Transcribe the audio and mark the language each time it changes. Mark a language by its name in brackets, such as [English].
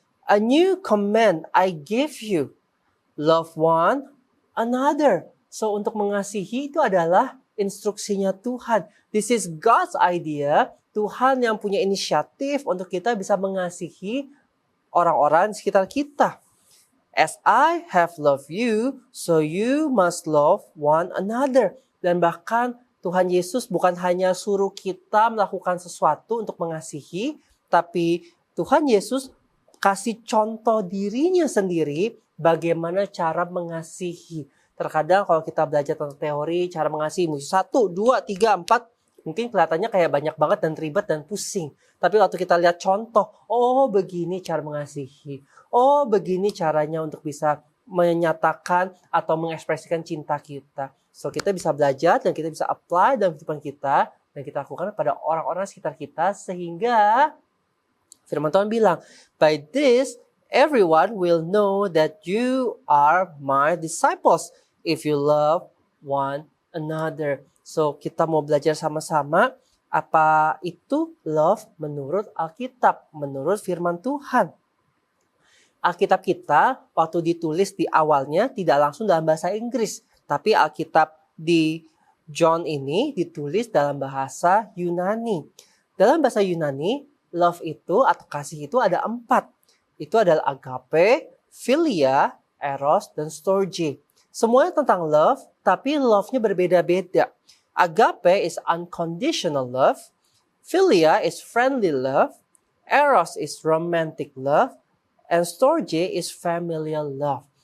[English] A new command I give you, love one another. [Indonesian] So untuk mengasihi itu adalah instruksinya Tuhan. [English] This is God's idea. [Indonesian] Tuhan yang punya inisiatif untuk kita bisa mengasihi orang-orang di sekitar kita. [English] As I have loved you, so you must love one another. [Indonesian] Dan bahkan Tuhan Yesus bukan hanya suruh kita melakukan sesuatu untuk mengasihi, tapi Tuhan Yesus kasih contoh dirinya sendiri bagaimana cara mengasihi. Terkadang kalau kita belajar tentang teori cara mengasihi, 1, 2, 3, 4, mungkin kelihatannya kayak banyak banget dan ribet dan pusing. Tapi waktu kita lihat contoh, oh begini cara mengasihi. Oh begini caranya untuk bisa menyatakan atau mengekspresikan cinta kita. So kita bisa belajar dan kita bisa apply dalam kehidupan kita. Dan kita lakukan pada orang-orang sekitar kita. Sehingga firman Tuhan bilang, [English] by this everyone will know that you are my disciples if you love one another. [Indonesian] So kita mau belajar sama-sama apa itu love menurut Alkitab, menurut firman Tuhan. Alkitab kita waktu ditulis di awalnya tidak langsung dalam bahasa Inggris, tapi Alkitab di John ini ditulis dalam bahasa Yunani. Dalam bahasa Yunani, love itu atau kasih itu ada 4. Itu adalah agape, philia, eros, dan storge. Semuanya tentang love, tapi love-nya berbeda-beda. [English] Agape is unconditional love, philia is friendly love, eros is romantic love, and storge is familial love.